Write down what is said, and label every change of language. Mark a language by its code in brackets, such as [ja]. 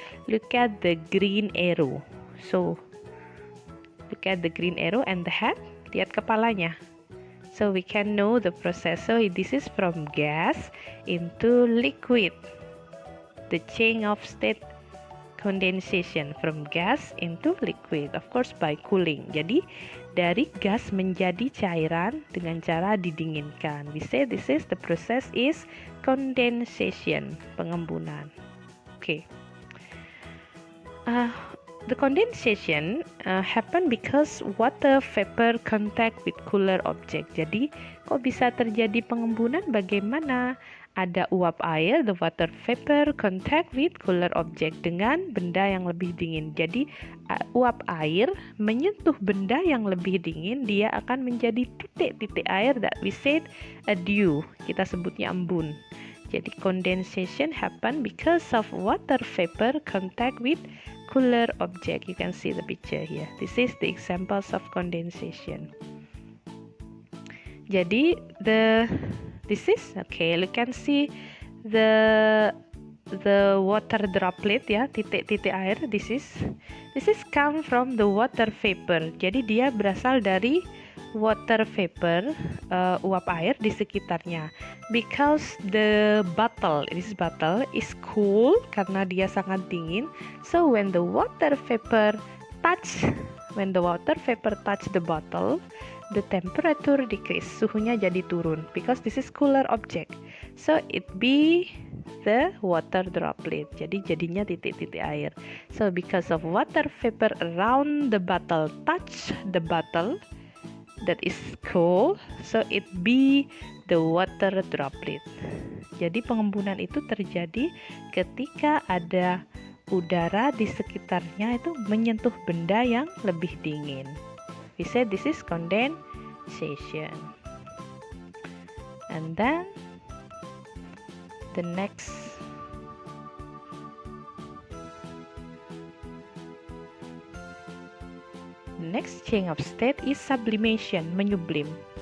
[en] Look at the green arrow. So, look at the green arrow and the head. [id] Lihat kepalanya. [en] So we can know the process. So this is from gas into liquid. The change of state condensation from gas into liquid, of course by cooling. [id] Jadi dari gas menjadi cairan dengan cara didinginkan. [en] We say this is the process is condensation, pengembunan. Okay. The condensation happen because water vapor contact with cooler object. [id] Jadi, kok bisa terjadi pengembunan? Bagaimana? Ada uap air, [en] the water vapor contact with cooler object [id] dengan benda yang lebih dingin. Jadi, uap air menyentuh benda yang lebih dingin, dia akan menjadi titik-titik air [en] that we said a dew. [id] Kita sebutnya embun. [en] Jadi, condensation happen because of water vapor contact with cooler object. You can see the picture here. This is the examples of condensation. Jadi this is okay. You can see the water droplet ya, [id] titik-titik air. [en] This is come from the water vapor. [id] Jadi dia berasal dari water vapor, uap air di sekitarnya. [en] Because the bottle is cool [id] karena dia sangat dingin. [en] So when the water vapor touch the bottle, the temperature decrease. [id] Suhunya jadi turun [en] because this is cooler object. So it be the water droplet. [id] Jadi jadinya titik-titik air. [en] So because of water vapor around the bottle touch the bottle that is cool, so it be the water droplet. [id] Jadi pengembunan itu terjadi ketika ada udara di sekitarnya itu menyentuh benda yang lebih dingin. [en] We say this is condensation. And then the next change of state is sublimation, menyublim.